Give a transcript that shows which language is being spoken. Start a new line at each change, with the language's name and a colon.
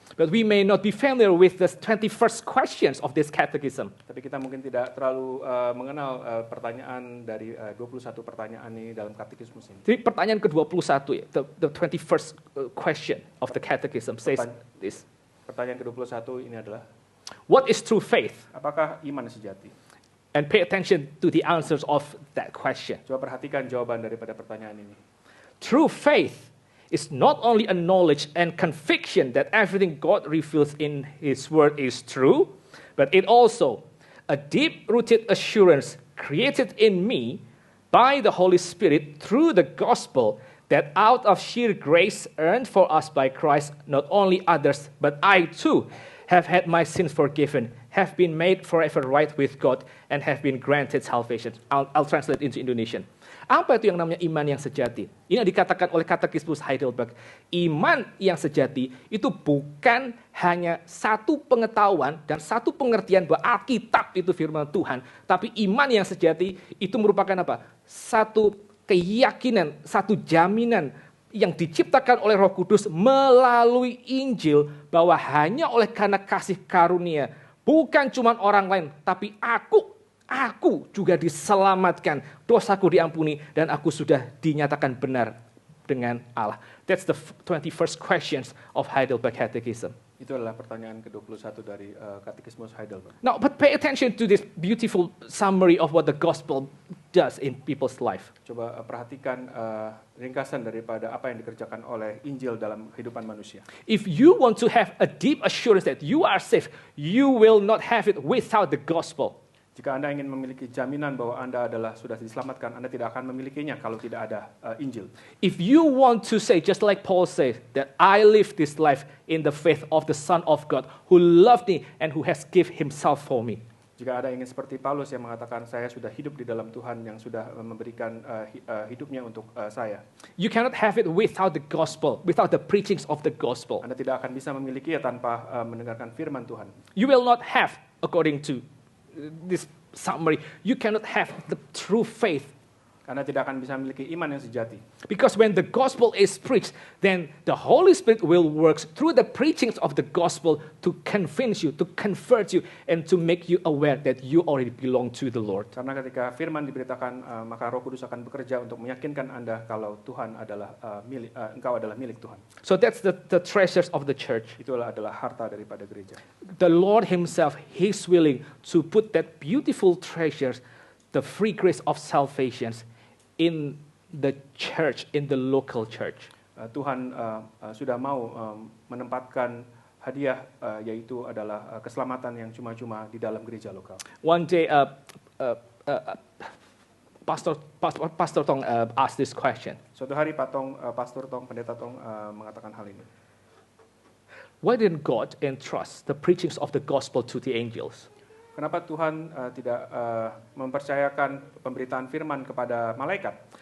English: But we may not be familiar with the 21st questions of this catechism.
Indonesian: Tapi kita mungkin tidak terlalu mengenal pertanyaan dari 21 pertanyaan ini dalam katekismus ini. Jadi pertanyaan ke-21 ya,
English: the 21st question of the catechism says this.
Indonesian: Pertanyaan ke-21 ini adalah,
English: what is true faith?
Indonesian: apakah iman sejati?
English: And pay attention to the answers of that question.
Indonesian: Coba perhatikan jawaban daripada pertanyaan ini.
English: True faith is not only a knowledge and conviction that everything God reveals in His Word is true, but it also a deep-rooted assurance created in me by the Holy Spirit through the gospel that out of sheer grace earned for us by Christ, not only others, but I too have had my sins forgiven, have been made forever right with God, and have been granted salvation. I'll translate into Indonesian.
Indonesian: Apa itu yang namanya iman yang sejati? Ini yang dikatakan oleh katekismus Heidelberg. Iman yang sejati itu bukan hanya satu pengetahuan dan satu pengertian bahwa Alkitab itu firman Tuhan, tapi iman yang sejati itu merupakan apa? Satu keyakinan, satu jaminan yang diciptakan oleh Roh Kudus melalui Injil bahwa hanya oleh karena kasih karunia, bukan cuma orang lain, tapi aku juga diselamatkan, dosaku diampuni, dan aku sudah dinyatakan benar dengan Allah.
English: That's the 21st questions of Heidelberg Catechism.
Indonesian: Itu adalah pertanyaan ke-21 dari Katekismus Heidelberg.
English: Now, but pay attention to this beautiful summary of what the gospel does in people's life.
Indonesian: Coba perhatikan ringkasan daripada apa yang dikerjakan oleh Injil dalam kehidupan manusia.
English: If you want to have a deep assurance that you are safe, you will not have it without the gospel.
Indonesian: Jika Anda ingin memiliki jaminan bahwa Anda sudah diselamatkan, Anda tidak akan memilikinya kalau tidak ada Injil.
English: If you want to say, just like Paul says, that I live this life in the faith of the Son of God, who loved me and who has given himself for me.
Indonesian: Jika Anda ingin seperti Paulus yang mengatakan, saya sudah hidup di dalam Tuhan yang sudah memberikan hidupnya untuk saya.
English: You cannot have it without the gospel, without the preachings of the gospel.
Indonesian: Anda tidak akan bisa memilikinya tanpa mendengarkan firman Tuhan.
English: You will not have, according to this summary, you cannot have the true faith.
Indonesian: Anda tidak akan bisa memiliki iman yang sejati.
English: Because when the gospel is preached, then the Holy Spirit will work through the preachings of the gospel to convince you, to convert you, and to make you aware that you already belong to the Lord.
Indonesian: Karena ketika firman diberitakan, maka Roh Kudus akan bekerja untuk meyakinkan Anda kalau Tuhan adalah engkau adalah milik Tuhan.
English: So that's the treasures of the church.
Indonesian: Itulah adalah harta daripada gereja.
English: The Lord himself, he's willing to put that beautiful treasures, the free grace of salvation, in the church, in the local church.
Indonesian: Tuhan sudah mau menempatkan hadiah, yaitu adalah keselamatan yang cuma-cuma di dalam gereja lokal.
English: One day, Pastor Tong asked this question.
Indonesian: Suatu hari Pastor Tong, Pendeta Tong mengatakan hal ini.
English: Why didn't God entrust the preachings of the gospel to the angels?
Indonesian: Kenapa Tuhan tidak mempercayakan pemberitaan firman kepada malaikat?